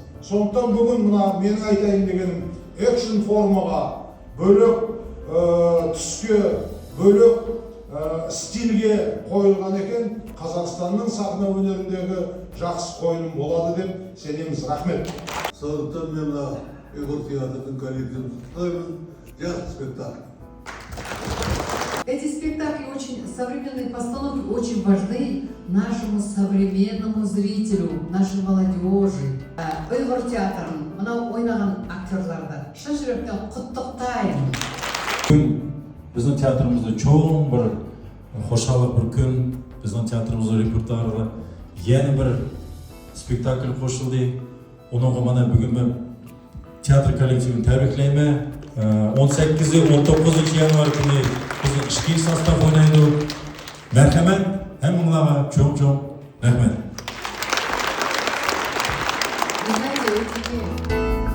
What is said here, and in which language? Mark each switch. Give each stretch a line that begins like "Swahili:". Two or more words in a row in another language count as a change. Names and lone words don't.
Kazakh: Сондықтан бүгін мына менің айтайын дегенім экшн формаға бөлек түске бөлек стильге қойылған екен. Қазақстанның сахна өнеріндегі жақсы қойылым болады деп сенеміз. Рахмет. Сондықтан мен Ұйғыр театрының коллективін құттықтаймын. Жақсы спектакль.
Russian: Эти спектакли очень современные постановки, очень важны нашему современному зрителю, нашей молодежи.
Kazakh: Ұйғыр театрын, мынау ойнаған актерларды шын жүректен құттықтаймын.
Uyghur: Біздің театрымызда чоң бір қошалық бір күн, біздің театрымызда репертуарыға яны бір спектакль қосылды. Оныңға мана бүгін мен театр коллективін тәбриклеймін.
Kazakh: 18-19 январ күні біздің ішкі состав ойнайды.
Uyghur: Мәрхәмәт, әміңлаға чоң-чоң рахмет.
Russian: Вы знаете,